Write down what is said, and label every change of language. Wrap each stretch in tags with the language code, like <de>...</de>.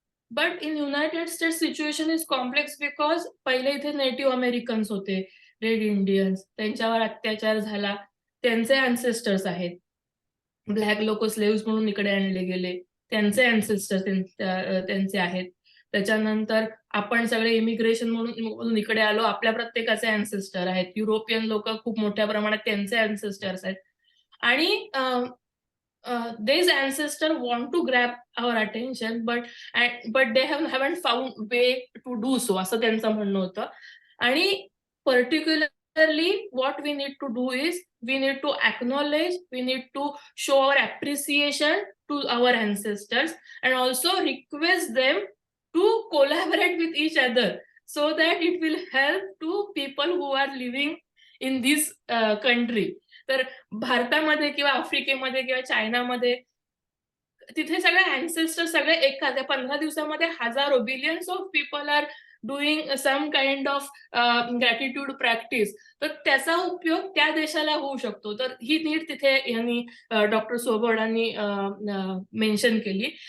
<en>but in United States situation is complex because</en> <mr>पहिले इथे native Americans होते, red Indians, त्यांच्यावर अत्याचार झाला, त्यांचे अँसेस्टर्स आहेत. ब्लॅक लोक स्लेव्स म्हणून इकडे आणले गेले, त्यांचे अँसेस्टर त्यांचे आहेत. त्याच्यानंतर आपण सगळे इमिग्रेशन म्हणून इकडे आलो, आपल्या प्रत्येकाचे अँसेस्टर आहेत. युरोपियन लोक खूप मोठ्या प्रमाणात त्यांचे अँसेस्टर्स आहेत. आणि</mr> <en>these ancestors want to grab our attention, but they haven't found way to do so,</en> <mr>असं त्यांचं म्हणणं होतं. आणि</mr> <en>particularly what we need to do is we need to acknowledge, we need to show our appreciation to our ancestors and also request them to collaborate with each other so that it will help to people who are living in this country.</en> <mr>तर भारतामध्ये किंवा आफ्रिकेमध्ये किंवा चायनामध्ये तिथे सगळे ancestor सगळे एखाद्या 15 दिवसामध्ये हजारो</mr> <en>Billions of people are doing some kind of gratitude practice.</en> <mr>तर त्याचा उपयोग त्या देशाला होऊ शकतो. तर ही नीड तिथे यांनी डॉक्टर सोबर्डांनी मेन्शन केली.</mr>